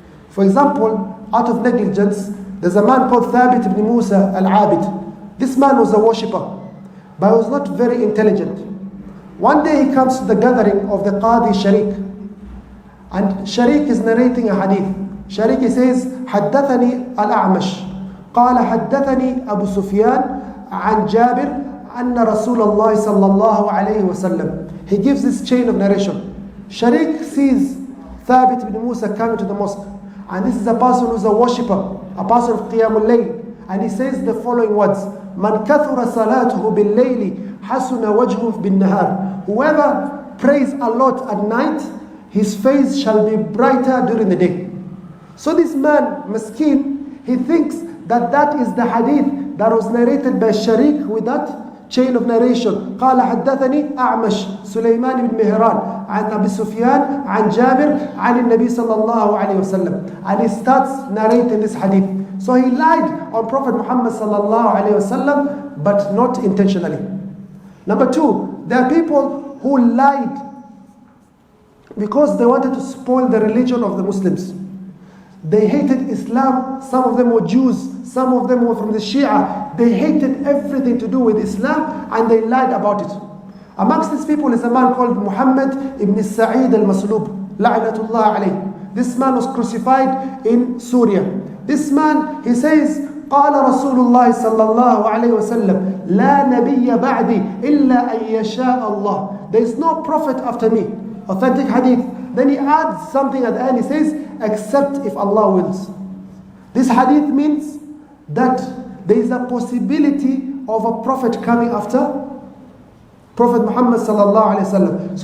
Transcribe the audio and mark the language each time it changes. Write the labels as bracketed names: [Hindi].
[English] For example, out of negligence, there's a man called Thabit ibn Musa al-Abid. This man was a worshipper, but he was not very intelligent. One day he comes to the gathering of the Qadi Sharik, and Sharik is narrating a hadith. Sharik says, [Arabic] حدثني الأعمش قال حدثني أبو سفيان عن جابر أن رسول الله صلى الله عليه وسلم. [English] He gives this chain of narration. Sharik sees Thabit ibn Musa coming to the mosque, and this is a person who's a worshipper, a person of Qiyamul Layl, and he says the following words: "Man kathura salatuhu bil layli hasuna wajhuhu bin nahar." Whoever prays a lot at night, his face shall be brighter during the day. So this man, Miskin, he thinks that that is the hadith that was narrated by Sharik with that chain of narration. [Arabic] قال حدثني أعمش سليمان بن مهران عن أبي سفيان عن جابر عن النبي صلى الله عليه وسلم. [English] And he starts narrating this hadith. So he lied on Prophet Muhammad صلى الله عليه وسلم, but not intentionally. Number two, there are people who lied because they wanted to spoil the religion of the Muslims. They hated Islam. Some of them were Jews. Some of them were from the Shia. They hated everything to do with Islam, and they lied about it. Amongst these people is a man called Muhammad ibn Sa'id al-Maslub, la'natullah alayh. This man was crucified in Syria. This man, he says, [Arabic] قال رسول الله صلى الله عليه وسلم لا نبي بعدي إلا أن يشاء الله. [English] There is no prophet after me. Authentic hadith. Then he adds something at the end. He says, except if Allah wills. This hadith means that there is a possibility of a prophet coming after Prophet Muhammad sallallahu alaihi wasallam.